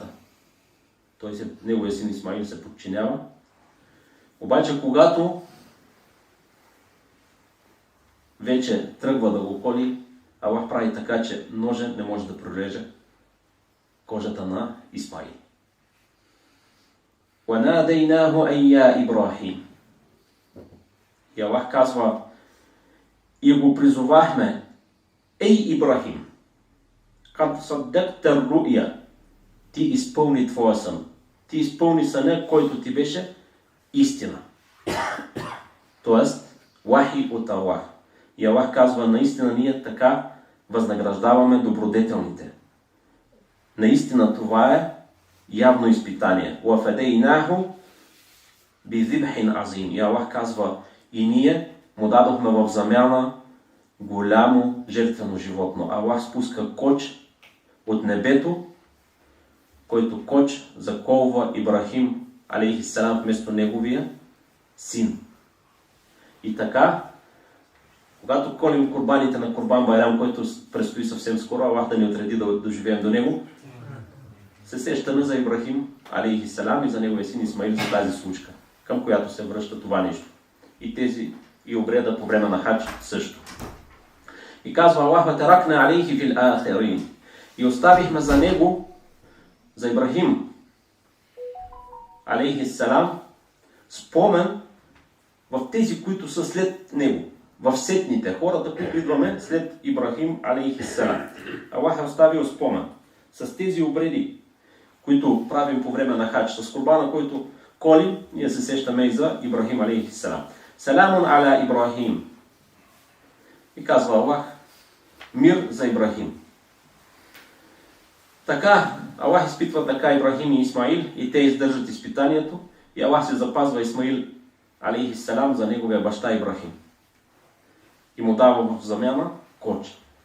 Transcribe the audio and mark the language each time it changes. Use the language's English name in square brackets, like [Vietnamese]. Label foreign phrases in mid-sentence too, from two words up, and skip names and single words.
[Bulgarian] Неговия син Исмаил се подчинява. Обаче, когато вече тръгва да го коли, Аллах прави така, че ножа не може да прореже кожата на Исмаил. [Arabic] وَنَادَيْنَاهُ أَيَّا إِبْرَاهِيمُ. [Bulgarian] И Аллах казва, и го призовахме: ей Ибрахим, [Arabic] قَدْ صَدَّقْتَ الرُّؤْيَا. [Bulgarian] Ти изпълни твоя сън. Ти изпълни съня, който ти беше истина. Тоест, вахи от Аллах. И Аллах казва, наистина ние така възнаграждаваме добродетелните. Наистина това е явно изпитание. [Arabic] وَفَدَيْنَاهُ بِذِبْحٍ عَظِيمٍ. [Bulgarian] И Аллах казва, и ние му дадохме в замяна голямо жертвено животно. Аллах спуска коч от небето, който коч заколва Ибрахим алейхиссалам вместо неговия син. И така, когато колим курбаните на Курбан Байрам, който предстои съвсем скоро, Аллах да ни отреди да доживеем до него, се сещаме за Ибрахим алейхиссалам и за неговия син Исмаил, за тази случка, към която се връща това нещо. И обреда по време на хадж също. И казва Аллах: [Arabic] "وتركنا عليه في الآخرين." [Bulgarian] И оставихме за него, за Ибрахим алейхиссалам, спомен в тези, които са след него, в сетните, хората, които идваме след Ибрахим алейхиссалам. Аллах е оставил спомен с тези обреди, които правим по време на хадж, с курбана, който колим, ние се сещаме и за Ибрахим алейхиссалам. [Arabic] سلام على إبراهيم. [Bulgarian] И казва Аллах: мир за Ибрахим. Така, Аллах изпитва така Ибрахим и Исмаил и те издържат изпитанието и Аллах се запазва Исмаил алейхиссалам за неговия баща Ибрахим. И му дава в замяна коч.